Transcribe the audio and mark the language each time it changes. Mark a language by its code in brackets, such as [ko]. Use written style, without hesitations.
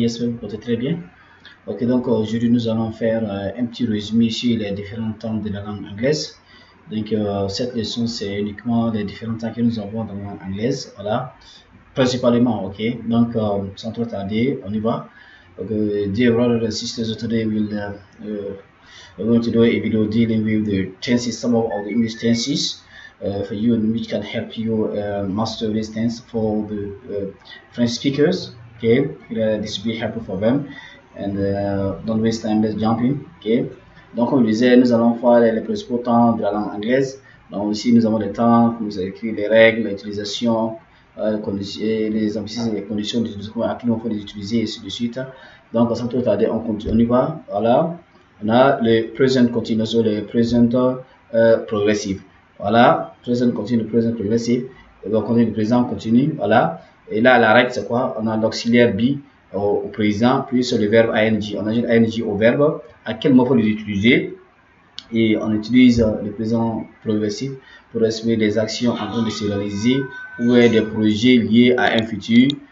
[fr] J'espère que vous portez très bien. Ok, donc aujourd'hui nous allons faire un petit résumé sur les différents temps de la langue anglaise. Donc cette leçon c'est uniquement les différents temps que nous avons dans la langue anglaise. Voilà, principalement. Ok, donc sans trop tarder, on y va. [en] Okay, dear brothers and sisters, today we're going to do a video dealing with the tenses, some of the English tenses. For you, which can help you master this tense for the French speakers. Okay, this will be helpful for them. And don't waste time, let's jump in. [fr] Okay, donc comme je disais, nous allons faire les principaux temps de la langue anglaise. Donc ici, nous avons les temps, comme vous avez écrit, les règles, l'utilisation, les ambitions et les conditions d'utilisation à qui on faut les utiliser et ainsi de suite. Donc sans trop tarder, on y va. Voilà, on a le present continuous ou le present progressive. Voilà, present continue, present progressive. Et donc, on est le présent continu. Voilà. Et là, la règle, c'est quoi? On a l'auxiliaire be au présent, puis le verbe ing. On ajoute ing au verbe. À quel moment faut l'utiliser? Et on utilise le présent progressif pour exprimer des actions en train de se réaliser ou des projets liés à un futur.